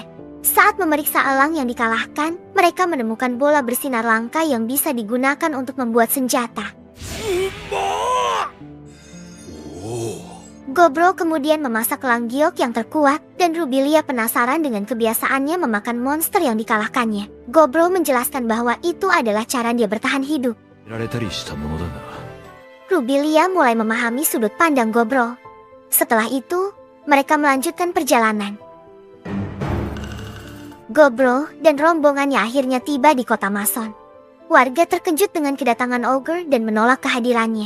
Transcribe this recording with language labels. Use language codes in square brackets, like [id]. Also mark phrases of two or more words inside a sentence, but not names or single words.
[id] Saat memeriksa elang yang dikalahkan, mereka menemukan bola bersinar langka yang bisa digunakan untuk membuat senjata. Gobro kemudian memasak Langgyok yang terkuat, dan Rubilia penasaran dengan kebiasaannya memakan monster yang dikalahkannya. Gobro menjelaskan bahwa itu adalah cara dia bertahan hidup. [ja] やられたりしたものだな。 [id] Rubilia mulai memahami sudut pandang Gobro. Setelah itu, mereka melanjutkan perjalanan. Gobro dan rombongannya akhirnya tiba di kota Mason. Warga terkejut dengan kedatangan Ogre dan menolak kehadirannya.